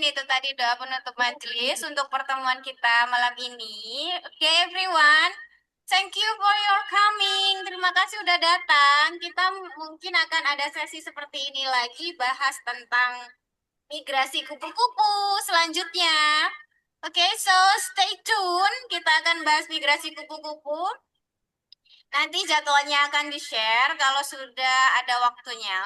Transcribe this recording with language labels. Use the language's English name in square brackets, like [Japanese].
[Indonesian] Itu tadi doa penutup majelis untuk pertemuan kita malam ini. [English] Oke, everyone. Thank you for your coming. [Indonesian] Terima kasih udah datang. Kita mungkin akan ada sesi seperti ini lagi bahas tentang migrasi kupu-kupu selanjutnya. Oke, [English] so stay tune. [Indonesian] Kita akan bahas migrasi kupu-kupu. Nanti jadwalnya akan di-share kalau sudah ada waktunya.